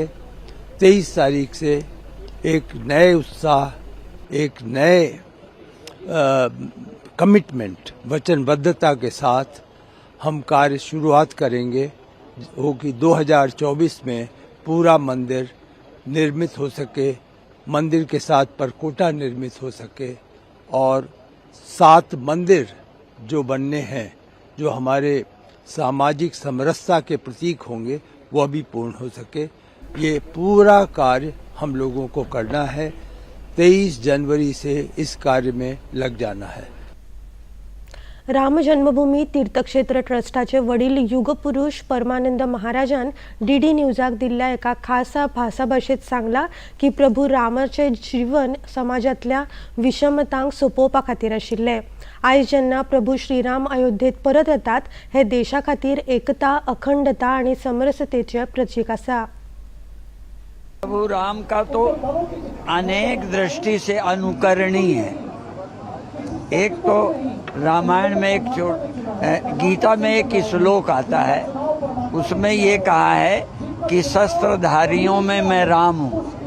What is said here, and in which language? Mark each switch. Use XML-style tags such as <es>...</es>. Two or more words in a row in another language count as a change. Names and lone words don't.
<hi>23 तारीख से एक नए उत्साह, एक नए कमिटमेंट, वचनबद्धता के साथ हम कार्य शुरुआत करेंगे हो कि 2024 में पूरा मंदिर निर्मित हो सके, मंदिर के साथ परकोटा निर्मित हो सके और 7 मंदिर जो बनने हैं, जो हमारे सामाजिक समरसता के प्रतीक होंगे, वह भी पूर्ण हो सके। ये पूरा कार्य हम लोगों को करना है। 23 जनवरी से इस कार्य में लग जाना है।</hi> <kok>राम जन्मभूमी तीर्थक्षेत्र ट्रस्टाचे वडील युगपुरुष परमानंद महाराजान डीडी न्यूजाक दिल्ल्या एका खास भाषेत सांगला की प्रभू रामाचे जीवन समाजातल्या विषमतांक सोपोवपा खातीर आशिल्ले। आयज जेन्ना प्रभू श्रीराम अयोध्येत परत येतात, हे देशा खातीर एकता, अखंडता आणि समरसतेचे प्रतीक आसा।</kok> <hi>प्रभु राम का तो अनेक दृष्टि से अनुकरणीय है। एक तो रामायण में गीता में एक श्लोक आता है, उसमें ये कहा है कि शस्त्रधारियों में मैं राम हूँ।</hi>